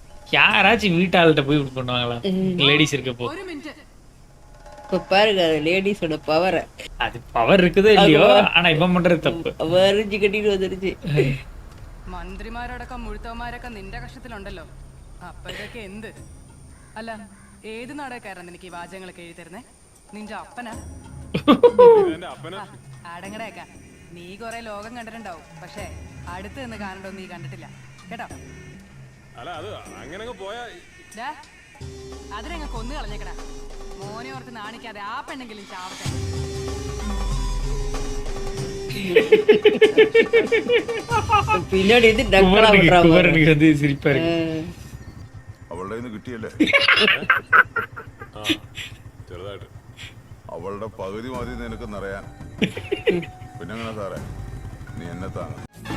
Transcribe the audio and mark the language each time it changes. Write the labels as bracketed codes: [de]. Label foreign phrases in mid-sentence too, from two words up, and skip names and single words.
[ta] யாராச்சும் வீட்டாள்கிட்ட போய் இப்படி பண்ணுவாங்களா? லேடிஸ் இருக்கப்போ இப்ப பாருங்க அது லேடிஸோட பவரை. அது பவர் இருக்குதோ இல்லையோ, ஆனா இவன் பண்றது தப்பு. [ml] വരഞ്ഞു കെട്ടിട്ട് വന്നിരുச்சு. മന്ത്രിമാരടക്കം മുഴുത്തവന്മാരൊക്കെ നിന്റെ കഷ്ടത്തിലുണ്ടല്ലോ. അപ്പൊ ഇതൊക്കെ എന്ത്? അല്ല ഏത് നാടകക്കാരൻ നിനക്ക് ഈ വാചകങ്ങളൊക്കെ എഴുതി തരുന്നേ? നിന്റെ അപ്പനാ? അടങ്ങടേക്ക നീ കൊറേ ലോകം കണ്ടിട്ടുണ്ടാവും, പക്ഷെ അടുത്ത് നിന്ന് കാണണ്ടോ നീ കണ്ടിട്ടില്ല കേട്ടോ. അതിനങ്ങ് കൊന്നു കളഞ്ഞേക്കടാ. മോനെ ഓർത്ത് നാണിക്കാതെ ആ പെണ്ണെങ്കിലും ചാവട്ടെ. പിന്നീട് ഇത് [ta] சிரிப்பா இருக்கு. [ml] അവളുടെ കിട്ടിയല്ലേ, അവളുടെ പകുതി മതി നിനക്ക് നിറയാൻ. പിന്നെങ്ങനെ സാറേ, നീ എന്നെ താങ്ങ.